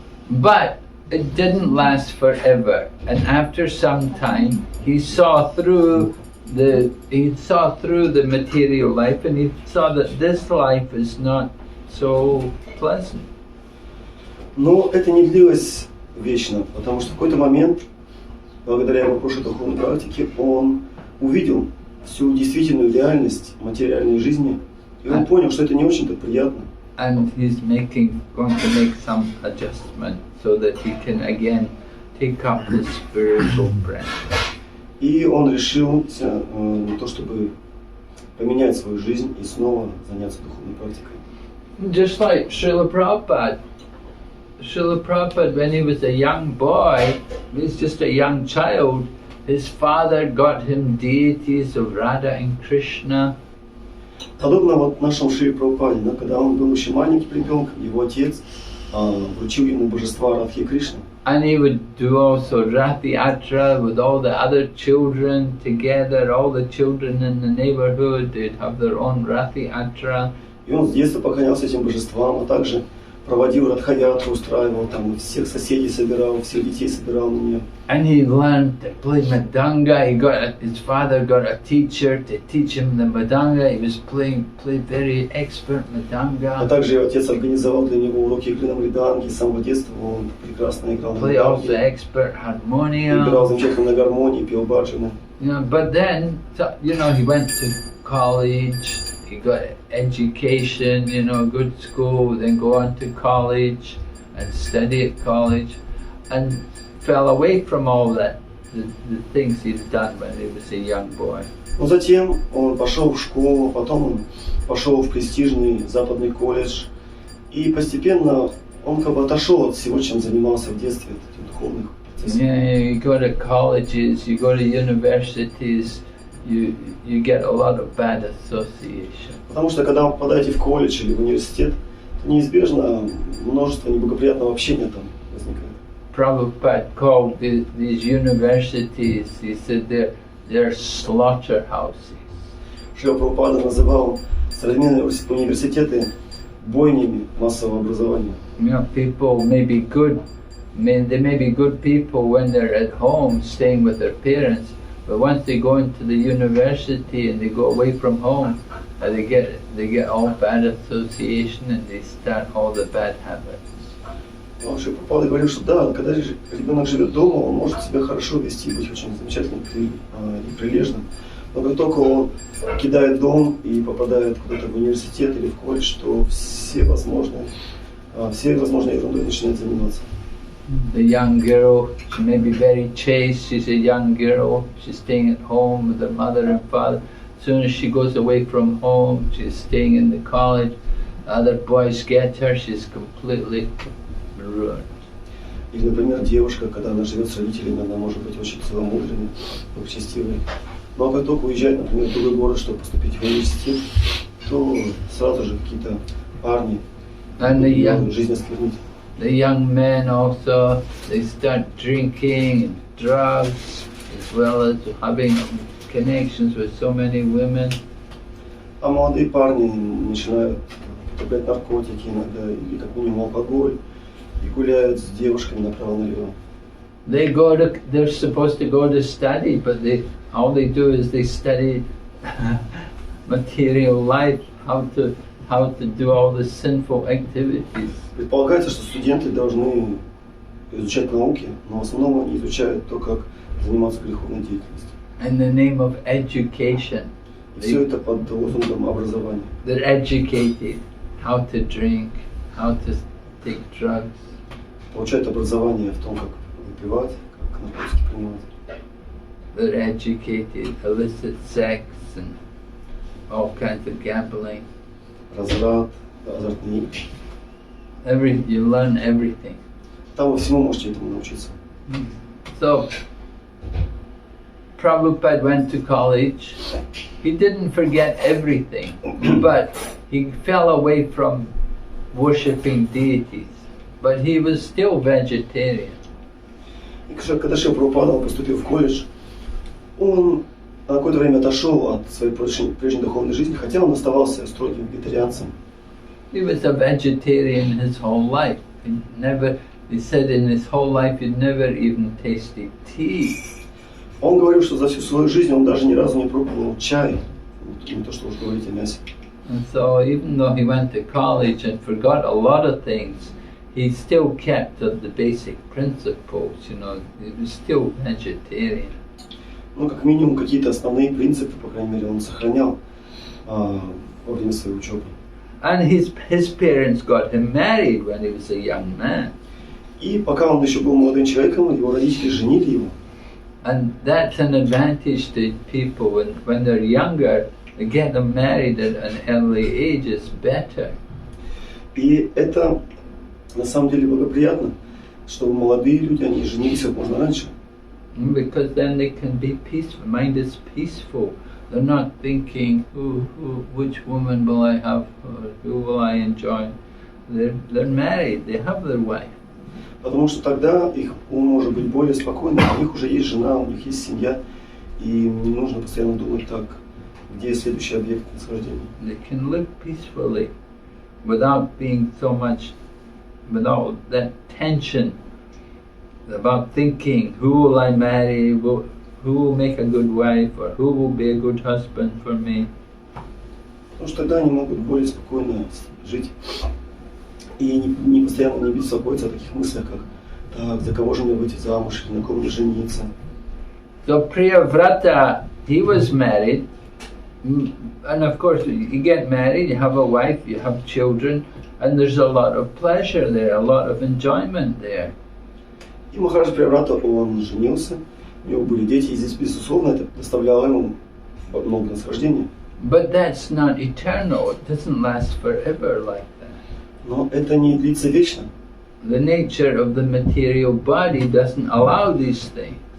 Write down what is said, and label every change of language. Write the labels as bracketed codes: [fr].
[en] But it didn't last forever, and after some time he saw through the material life, and he saw that this life is not so pleasant. [ru] Но это не длилось вечно, потому что в какой-то момент, благодаря его прошлой духовной практике, он увидел всю действительную реальность материальной жизни, и он понял, что это не очень-то приятно. [en] And he's going to make some adjustment so that he can again take up his spiritual practice. [ru] И он решил на то, чтобы поменять свою жизнь и снова заняться духовной практикой. [en] Just like Srila Prabhupada. Srila Prabhupada, when he was a young boy, he was just a young child, his father got him deities of Radha and Krishna. [ru] Подобно вот нашему Шри Прабхупаде, да, когда он был еще маленьким ребенком, его отец вручил ему божества Радхи и Кришны. [en] And he would do also Rathi Atra with all the other children together, all the children in the neighborhood, they'd have their own Rathi Atra. [ru] И он с детства поклонялся этим божествам, а также проводил радхаятру, устраивал, там всех соседей собирал, всех детей собирал на нее. [en] And he learned to play Madanga. His father got a teacher to teach him the Madanga. He was played very expert Madanga. [ru] А также его отец организовал для него уроки игры на мриданге. С самого детства он прекрасно играл на [en] Play also [ru] мриданге. [en] expert harmonium. [ru] Играл замечательно на гармонии, пел баджаны. [en] But then, he went to college. He got education, good school, then go on to college and study at college, and fell away from all that, the things he'd done when he was a young boy. [ru] Но затем он пошел в школу, потом он пошел в престижный западный колледж, и постепенно он как бы отошел от всего, чем занимался в детстве, от этих духовных процессов. [en] Yeah, you go to colleges, you go to universities, you get a lot of bad association. [ru] Потому что когда вы попадаете в колледж или в университет, то неизбежно множество неблагоприятного общения там возникает. [en] Prabhupada called these universities, he said they're slaughterhouses. [ru] Шрила Прабхупада называл современные университеты бойнями массового образования. [en] People may be good, they may be good people when they're at home staying with their parents, but once they go into the university and they go away from home, they get all bad association and they start all the bad habits. [ru] Шрила Прабхупада говорил, что да, когда ребенок живет дома, он может себя хорошо вести, быть очень замечательным и прилежным. Но как только он кидает дом и попадает куда-то в университет или в колледж, то все возможные ерундой начинает заниматься. [en] The young girl, she may be very chaste, she's a young girl, she's staying at home with her mother and father. As soon as she goes away from home, she's staying in the college. Other boys get her, she's completely ruined. [ru] Или, например, девушка, когда она живет с родителями, она может быть очень целомудренной, благочестивой. Но как только уезжает, например, в другой город, чтобы поступить в университет, то сразу же какие-то парни жизнь осквернить. [en] The young men also, they start drinking and drugs, as well as having connections with so many women. [ru] А молодые парни начинают употреблять наркотики иногда, или как минимум алкоголь, и гуляют с девушками направо-налево. [en] They're supposed to go to study, but all they do is they study material life, how to do all the sinful activities. [ru] Предполагается, что студенты должны изучать науки, но в основном они изучают то, как заниматься греховной деятельностью. [en] In the name of education. [ru] И все это под лозунгом образования. [en] They're educated how to drink, how to take drugs. [ru] Получает образование в том, как выпивать, как наркотики принимать. [en] They're educated, illicit sex and all kinds of gambling. [ru] Разврат, азартные игры. [en] You learn everything. [ru] Там вы всему можете этому научиться. [en] So, Prabhupada went to college. He didn't forget everything, but he fell away from worshipping deities. But he was still vegetarian. [ru] И когда Шрила Прабхупада поступил в колледж, он на какое-то время отошел от своей прежней духовной жизни, хотя он оставался строгим вегетарианцем. [en] He was a vegetarian his whole life. He said in his whole life he'd never even tasted tea. [ru] Он говорил, что за всю свою жизнь он даже ни разу не пробовал чай, не то что уж говорить о мясе. [en] And so even though he went to college and forgot a lot of things, he still kept to the basic principles, you know, he was still vegetarian. [ru] Ну, как минимум, какие-то основные принципы, по крайней мере, он сохранял во время своей учебы. [en] And his parents got him married when he was a young man. [ru] И пока он еще был молодым человеком, его родители женили его. [en] And that's an advantage to people when they're younger, to get them married at an early age is better. [ru] И это на самом деле благоприятно, что молодые люди, они женились как можно раньше. [en] Because then they can be peaceful, mind is peaceful. They're not thinking, which woman will I have, or who will I enjoy. They're married, they have their wife. [ru] Потому что тогда их ум может быть более спокойным, у них уже есть жена, у них есть семья, и им не нужно постоянно думать так, где следующий объект наслаждения. [en] They can live peacefully without being so much, without that tension about thinking, who will I marry, who will make a good wife, or who will be a good husband for me. [ru] Потому что тогда они могут более спокойно жить. И не постоянно не беспокоиться о таких мыслях, как так, за кого же мне выйти замуж, или на ком мне жениться. [en] So Priyavrata, he was married, and of course you get married, you have a wife, you have children, and there's a lot of pleasure there, a lot of enjoyment there. [ru] И Махарадж Прияврата, он женился, у него были дети, и здесь, безусловно, это доставляло ему много наслаждения. [en] But that's not eternal, it doesn't last forever like that. [ru] Но это не длится вечно. [en] The nature of the material body doesn't allow these things.